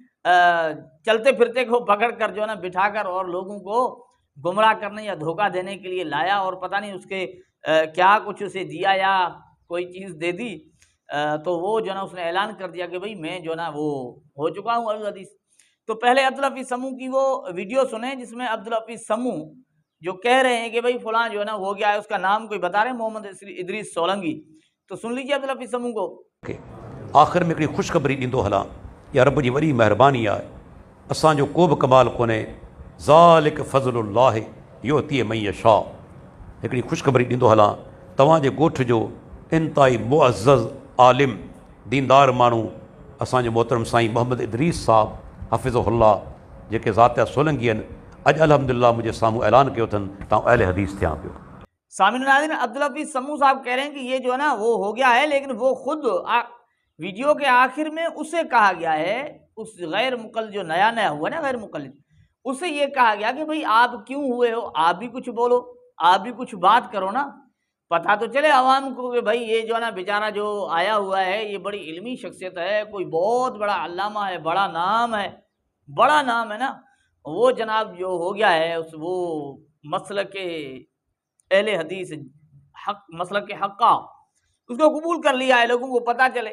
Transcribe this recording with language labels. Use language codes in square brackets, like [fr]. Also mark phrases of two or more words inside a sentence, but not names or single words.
[ur] چلتے پھرتے کو پکڑ کر جو ہے نا بٹھا کر اور لوگوں کو گمراہ کرنے یا دھوکہ دینے کے لیے لایا اور پتہ نہیں اس کے کیا کچھ اسے دیا یا کوئی چیز دے دی، تو وہ جو ہے نا اس نے اعلان کر دیا کہ بھئی میں جو ہے نا وہ ہو چکا ہوں اہل حدیث۔ تو پہلے عبدالحفیظ سمو کی وہ ویڈیو سنیں جس میں عبدالحفیظ سمو جو کہہ رہے ہیں کہ بھئی فلاں جو ہے نا ہو گیا ہے، اس کا نام کوئی بتا رہے ہیں محمد ادریس سولنگی۔ تو سن لیجیے عبدالحفیظ سمو کو۔ آخر میں ایک خوشخبری [sd] ॾींदो हलां، या रब जी वॾी महिरबानी आहे, असांजो को बि कमाल कोन्हे, [ar] ذلك فضل الله يؤتيه من يشاء. [sd] हिकिड़ी ख़ुशख़बरी ॾींदो हलां, तव्हांजे ॻोठ जो इंतिहाई मुअज़्ज़ज़ आलिम दीनदार माण्हू असांजो मोहतरम साईं मोहम्मद इदरीस साहब हफ़िज़हुल्लाह, जेके ज़ातिया सोलंगी आहिनि, अॼु अल्हम्दुलिल्लाह मुंहिंजे साम्हूं ऐलान कयो अथनि त आउं अहले हदीस थियां पियो। [ur] سامعین ناظرین، عبدالحفیظ سمو صاحب کہہ رہے ہیں کہ یہ جو ہے نا وہ ہو گیا ہے، لیکن وہ خود ویڈیو کے آخر میں اسے کہا گیا ہے، اس غیر مقلد جو نیا ہوا ہے نا غیر مقلد، اسے یہ کہا گیا کہ بھئی آپ کیوں ہوئے ہو، آپ بھی کچھ بولو، آپ بھی کچھ بات کرو نا، پتہ تو چلے عوام کو کہ بھئی یہ جو ہے نا بیچارہ جو آیا ہوا ہے یہ بڑی علمی شخصیت ہے، کوئی بہت بڑا علامہ ہے، بڑا نام ہے نا، وہ جناب جو ہو گیا ہے اس وہ مسلک اہل حدیث حق، مسلک کے حقہ، اس کو قبول کر لیا ہے، لوگوں کو پتہ چلے۔